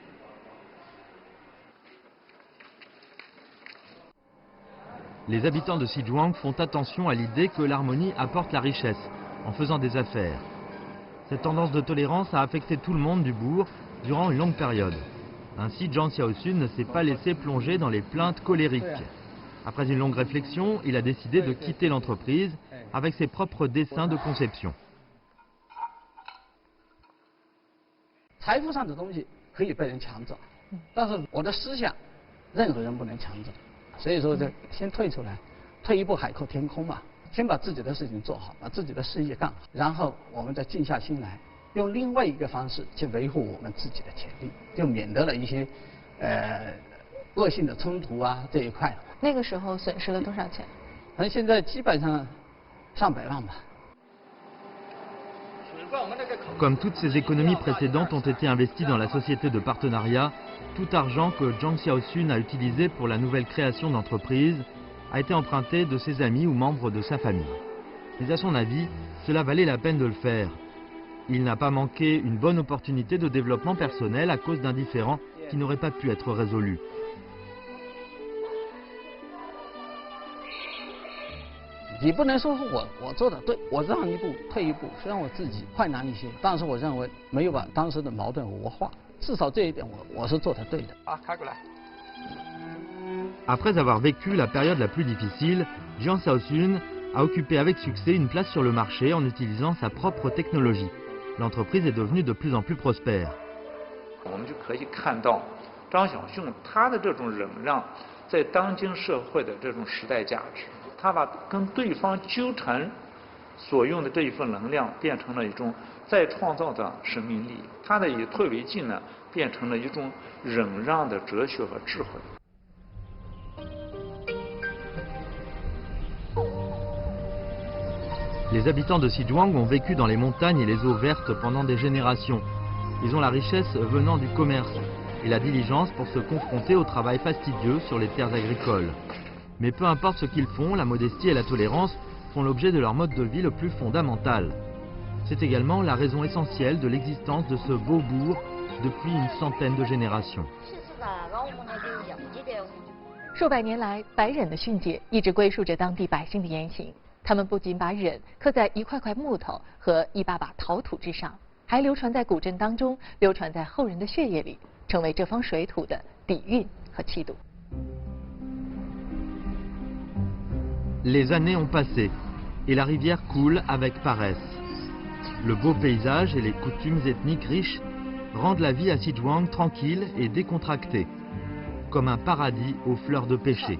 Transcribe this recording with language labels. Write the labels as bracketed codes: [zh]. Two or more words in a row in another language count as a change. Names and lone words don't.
[fr] Les habitants de Xizhuang font attention à l'idée que l'harmonie apporte la richesse en faisant des affaires. Cette tendance de tolérance a affecté tout le monde du bourg durant une longue période. Ainsi, Zhang Xiaoxun ne s'est pas laissé plonger dans les plaintes colériques. Après une longue réflexion, il a décidé de quitter l'entreprise avec ses propres dessins de conception. [zh] 财富上的东西可以被人抢走，但是我的思想，任何人不能抢走。所以说，先退出来，退一步海阔天空嘛。先把自己的事情做好，把自己的事业干好，然后我们再静下心来，用另外一个方式去维护我们自己的权利，就免得了一些恶性的冲突啊这一块。那个时候损失了多少钱？反正现在基本上上百万吧。 [fr] Comme toutes ces économies précédentes ont été investies dans la société de partenariat, tout argent que Zhang Xiaoxun a utilisé pour la nouvelle création d'entreprise a été emprunté de ses amis ou membres de sa famille. Mais à son avis, cela valait la peine de le faire. Il n'a pas manqué une bonne opportunité de développement personnel à cause d'un différend qui n'aurait pas pu être résolu. [zh] 你不能说我做的对，我让一步退一步，虽然我自己困难一些，但是我认为没有把当时的矛盾恶化，至少这一点我是做得对的。啊，开过来。 [fr] Après avoir vécu la période la plus difficile, Zhang Xiaoxun a occupé avec succès une place sur le marché en utilisant sa propre technologie. L'entreprise est devenue de plus en plus prospère. [zh] 我们就可以看到张小凤他的这种忍让，在当今社会的这种时代价值，他把跟对方纠缠所用的这一份能量变成了一种再创造的生命力，他的以退为进呢，变成了一种忍让的哲学和智慧。 [fr] Les habitants de Xizhuang ont vécu dans les montagnes et les eaux vertes pendant des générations. Ils ont la richesse venant du commerce et la diligence pour se confronter au travail fastidieux sur les terres agricoles. Mais peu importe ce qu'ils font, la modestie et la tolérance font l'objet de leur mode de vie le plus fondamental. C'est également la raison essentielle de l'existence de ce beau bourg depuis une centaine de générations. [zh] 数百年来，白忍的训诫一直归属着当地百姓的言行。他们不仅把忍刻在一块块木头和一把把陶土之上，还流传在古镇当中，流传在后人的血液里，成为这方水土的底蕴和气度。 [fr] Les années ont passé et la rivière coule avec paresse. Le beau paysage et les coutumes ethniques riches rendent la vie à Xizhuang tranquille et décontractée, comme un paradis aux fleurs de pêcher.